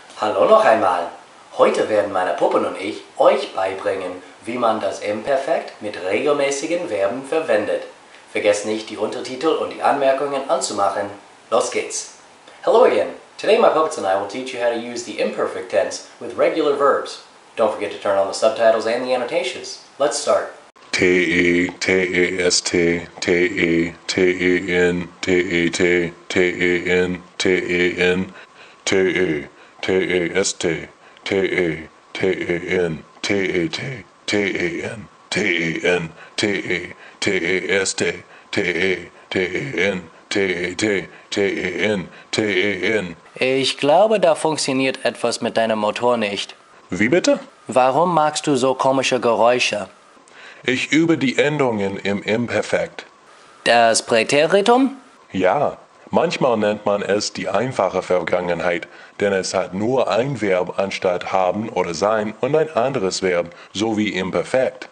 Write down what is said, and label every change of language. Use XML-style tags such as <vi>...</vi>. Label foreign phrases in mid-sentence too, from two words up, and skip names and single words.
<de>Hallo noch einmal. Heute werden meine Puppen und ich euch beibringen, wie man das Imperfekt mit regelmäßigen Verben verwendet. Vergesst nicht, die Untertitel und die Anmerkungen anzumachen. Los geht's.</de> <en>Hello again. Today my puppets and I will teach you how to use the imperfect tense with regular verbs. Don't forget to turn on the subtitles and the annotations. Let's start.</en> <de>T-E-T-E-S-T, T-E-T-E-N, T-E-T, T-E-N, T-E-N, T-E, T-E-S-T, T-E, T-E-N, T-E-T, T-E-N, T-E-N, T-E, T-E-S-T, T-E, T-E-N, T-E-T, T-E-N, T-E-N. Ich glaube, da funktioniert etwas mit deinem Motor nicht. Wie bitte? Warum magst du so komische Geräusche? Ich übe die Endungen im Imperfekt. Das Präteritum? Ja, manchmal nennt man es die einfache Vergangenheit, denn es hat nur ein Verb anstatt haben oder sein und ein anderes Verb, so wie Imperfekt.</de>